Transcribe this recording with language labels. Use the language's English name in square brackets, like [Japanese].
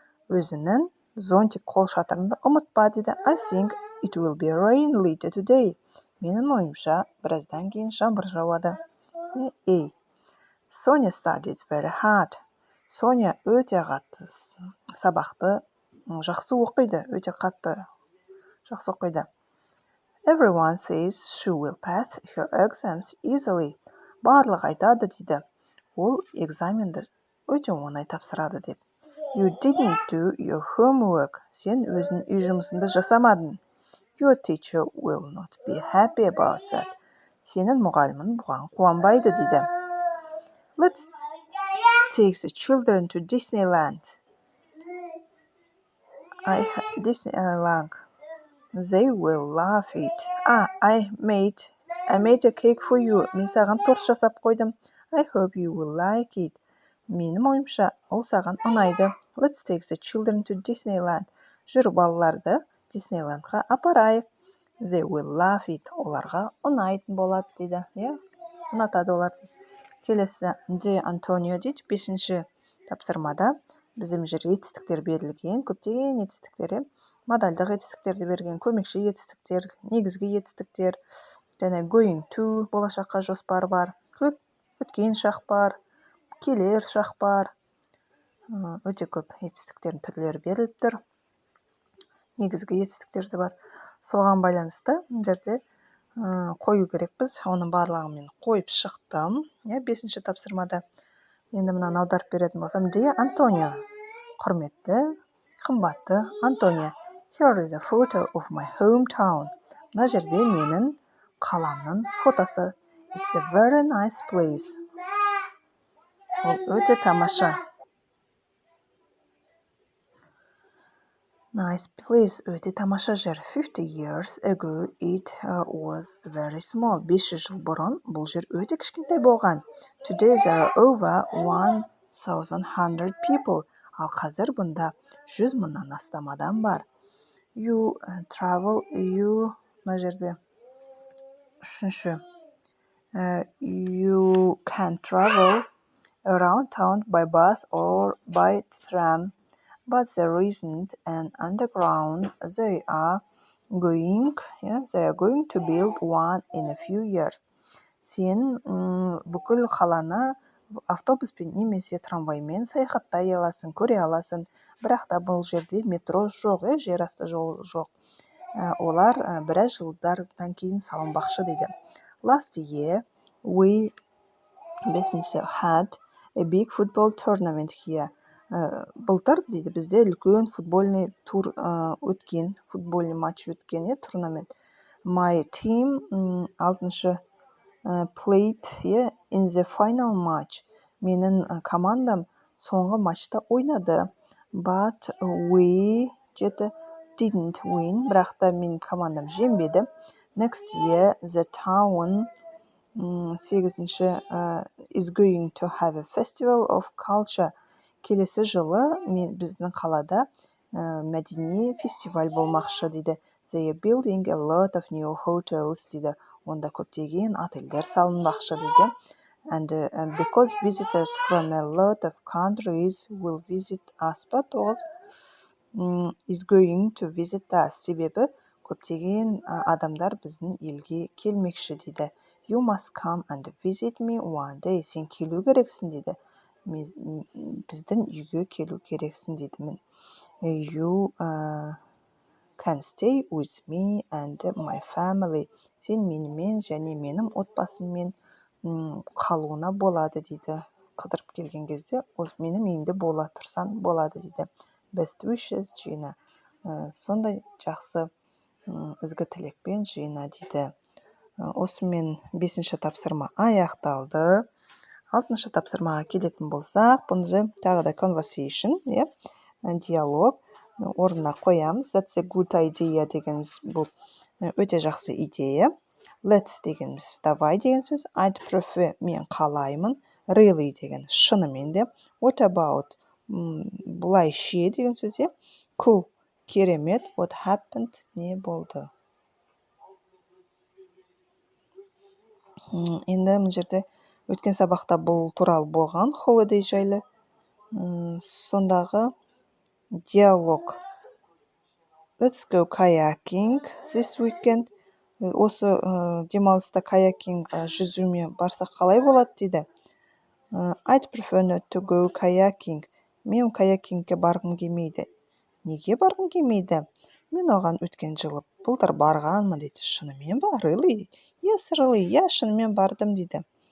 [Kazakh] Өзінің зонтик қол шатырында ұмытпа дейді. [English] I think it will be rain later today. [Kazakh] Менің ойымша біраздан кейін жаңбыр жауады. [English] Sonia studies very hard. [Kazakh] Соня өте сабақты жақсы оқиды, өте қатты жақсы оқиды. [English] Everyone says she will pass her exams easily. [Kazakh] Барлығы айтады дейді. Ол экзаменді өте оңай тапсырады деп. [English] You didn't do your homework. [Kazakh] Сен өзің үй жұмысыңды жасамадың. [English] Your teacher will not be happy about that. Сенің мұғалімің бұған қуанбайды дейді. Let's take the children to Disneyland. Disneyland. They will love it. I made a cake for you. [Kazakh] Мен саған торт жасап қойдым. [English] I hope you will like it. [Kazakh] Менің ойымша, ол саған ұнайды. [English] Let's take the children to Disneyland. [Kazakh] Жүр балаларды Диснейландқа апарайық. [English] They will love it. [Kazakh] Оларға ұнайтын болады дейді. Ұнатады олар. Келесі Де Антонио дейді. 5-ші тапсырмада біздің жерге етістіктер берілген. Көптеген етістіктер, модальдық етістіктерді берген, көмекші етістіктер, негізгі етістіктер, және going to болашаққа жоспар бар, көп өткен шақ бар, келер шақ бар, өте көп етістіктердің түрлері беріліп тұр. Негізгі етістіктер де бар. Соған байланысты жерде қою керекпіз. Оның барлығын мен қойып шықтым. 5-ші тапсырмада. Енді мынаны аударып беретін болсам, [English] Dear Antonio, [Kazakh] құрметті, қымбатты Антония. [English] Here is a photo of my hometown. [Kazakh] Мына жерде менің қаламның фотосы. [English] It's a very nice place. [Kazakh] Ол өте тамаша. [English] Nice place, [Kazakh] өте тамаша жер. [English] 50 years ago it was very small. [Kazakh] 500 жыл бұрын бұл жер өте кішкентай болған. [English] Today there are over 1,100 people. [Kazakh] Ал қазір бұнда 100 мыңнан астам адам бар. Мына жерде үшінші. [English] You can travel around town by bus or by tram. But there isn't an underground. They are going to build one in a few years. [Kazakh] Сен бүкіл қаланы автобуспен немесе трамваймен саяхаттай аласың, көре аласың. Бірақ та бұл жерде метро жоқ, жер асты жол жоқ. Олар біраз жылдардан кейін салынбақшы дейді. [English] Last year we had a big football tournament here. [Kazakh] Былтыр дейді бізде үлкен футбольный тур өткен, футбольный матч өткен, турнамент. [English] My team [Kazakh] 6-шы [English] played in the final match. [Kazakh] Менің командам соңғы матчта ойнады. [English] But we didn't win. [Kazakh] Бірақ та менің командам жеңбеді. [English] Next year the town [Kazakh] 8-ші [English] is going to have a festival of culture. [Kazakh] Келесі жылы біздің қалада мәдени фестиваль болмақшы дейді. [English] They are building a lot of new hotels [Kazakh] дейді. Онда көптеген отельдер салынбақшы дейді. [English] And because visitors from a lot of countries will visit us, but is going to visit us. [Kazakh] Себебі көптеген адамдар біздің елге келмекші дейді. [English] You must come and visit me one day. [Kazakh] Сен келу керексің дейді. Біздің үйге келу керексің дейді. [English] You can stay with me and my family. [Kazakh] Сен менімен және менің отбасыммен қалуына болады дейді. Қыдырып келген кезде менің үйімде бола тұрсан болады дейді. [English] Best wishes [Kazakh] жиына. Сондай жақсы ізгі тілекпен жиына дейді. Осымен 5-ші тапсырма аяқталды. 6-шы тапсырмаға келетін болсақ, бұны тағы да conversation, диалог орнына қоямыз. [English] That's a good idea [Kazakh] дегеніміз бұл өте жақсы идея. [English] Let's [Kazakh] дегеніміз [Russian] давай [Kazakh] деген сөз. [English] I'd prefer [Kazakh] мен қалаймын. [English] Really [Kazakh] деген шынымен де. [English] What about [Kazakh] бұлай ше деген сөз. [English] Cool [Kazakh] керемет. [English] What happened [Kazakh] не болды. Енді бұл жерде өткен сабақта бұл туралы болған holiday жайлы. Сондағы диалог. [English] Let's go kayaking this weekend. [Kazakh] Осы демалыста каякинг жүзуме барсақ қалай болады дейді. [English] I'd prefer not to go kayaking. [Kazakh] Мен каякингке барғым келмейді. Неге барғың келмейді? Мен оған өткен жылы былтыр барғанмын дейді. Шынымен ба? [English] Really? Yes, really. [Kazakh] Я шынымен бардым дейді.